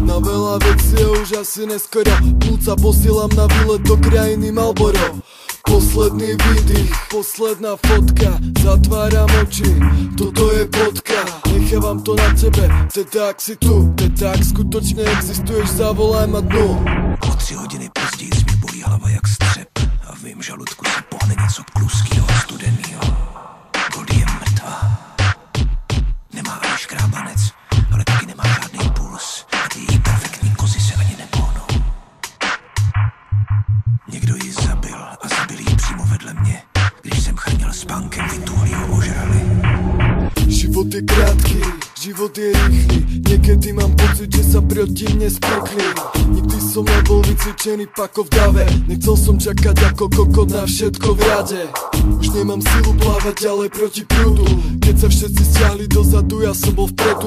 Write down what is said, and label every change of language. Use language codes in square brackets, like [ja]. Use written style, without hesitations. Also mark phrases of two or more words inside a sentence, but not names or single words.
[sk] Na veľa vecí je už asi neskoro. Plúca posielam na výlet do krajiny Marlboro. Posledný výdych, posledná fotka. Zatváram oči, toto je bodka. Nechávam to na tebe, teda ak si tu. Teda ak skutočne existuješ, zavolaj ma dnu. [cs] O 3 hodiny později mě bolí hlava jak střep. A v mým žaludku se pohne něco kluskýho a studenýho. Goldie je mrtvá. Nemá ani škrábanec, ale taky nemá žádný puls. A ty její perfektní kozy se ani nepohnou. Někdo ji zabil a zabil ji přímo vedle mě. Když jsem chrnil spánkem, vytuhli ho ožrali. [sk] Život je krátky, život je rýchly. Niekedy mám pocit, že sa proti mne sprekli. Nikdy som nebol vycvičený pako v dave. Nechcel som čakať ako kokot na všetko v rade. Už nemám silu plávať ďalej proti prúdu. Keď sa všetci stiahli dozadu, ja som bol vpredu.